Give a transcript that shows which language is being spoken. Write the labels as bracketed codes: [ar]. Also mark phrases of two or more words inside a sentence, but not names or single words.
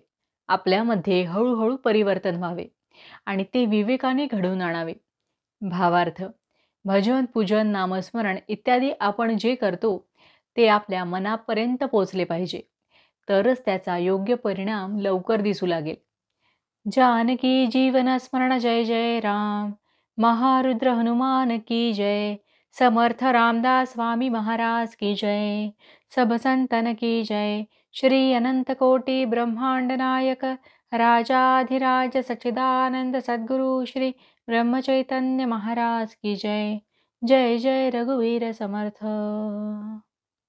[mr] आपल्यामध्ये हळूहळू परिवर्तन व्हावे आणि ते विवेकाने घडवून आणावे. भावार्थ: भजन, पूजन, नामस्मरण इत्यादी आपण जे करतो ते आपल्या मनापर्यंत पोचले पाहिजे, तरच त्याचा योग्य परिणाम लवकर दिसू लागेल. जानकी जीवन स्मरण जय जय राम. [hi] महारुद्र हनुमान की जय. समर्थ रामदास स्वामी महाराज की जय. सब संतन की जय. श्री अनंत कोटि ब्रह्मांड नायक राजाधिराज सच्चिदानंद सद्गुरु श्री ब्रह्मचैतन्य महाराज की जय. [mr] जय जय रघुवीर समर्थ.